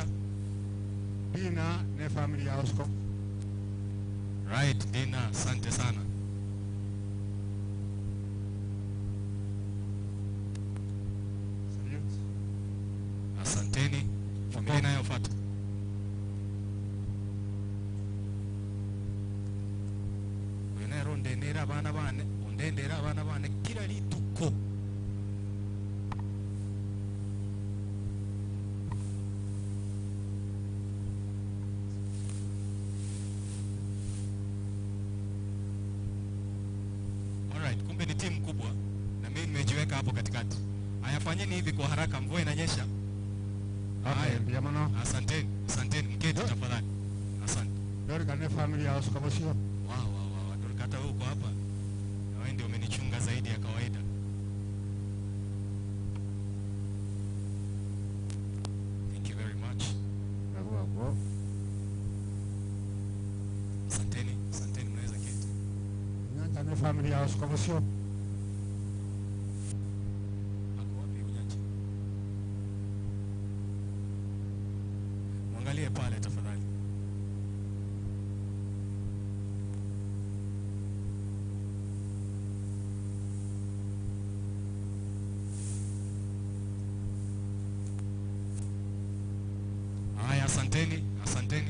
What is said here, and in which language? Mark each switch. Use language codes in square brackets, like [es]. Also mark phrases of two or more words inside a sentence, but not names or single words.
[sw] Dina ne family ya Osco. Right, Dina, asante sana. Asanteni. Familia inayofuata. [guz] Wenero ndenera abana bane, ondendera abana bane kila lituko. [sw] Alright, kumbe ni timu kubwa na mimi nimejiweka hapo katikati. Haya, fanyeni hivi kwa haraka, mvua inanyesha. Haya, asanteni, asanteni, mketi tafadhali. Asante. Dorika ne family ya Osco bosio. Wow, Dorika hata wewe uko hapa. Na wewe ndio umenichunga zaidi ya kawaida. [en] Thank you very much. [sw] Asanteni, asanteni, mnaweza keti. Nyanja ne family ya Osco bosio. Mwangalie pale tafadhali. Haya, asanteni, asanteni.